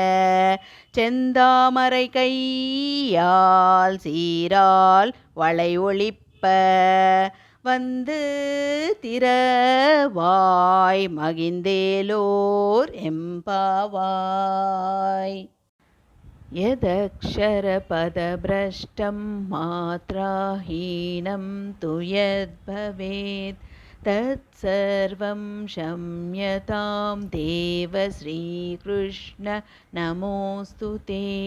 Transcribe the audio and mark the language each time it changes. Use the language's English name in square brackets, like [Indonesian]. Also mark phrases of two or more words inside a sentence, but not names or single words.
[Tamil] செந்தாமரை கையால் சீரால் வளை ஒளிப்ப வந்து திறவாய் மகிழ்ந்தேலோர் எம்பாவாய். [Sanskrit] यदक्षरपदभ्रष्टं मात्राहीनं तु यद्भवेत् तत्सर्वं क्षम्यतां देव श्रीकृष्ण नमोऽस्तु ते.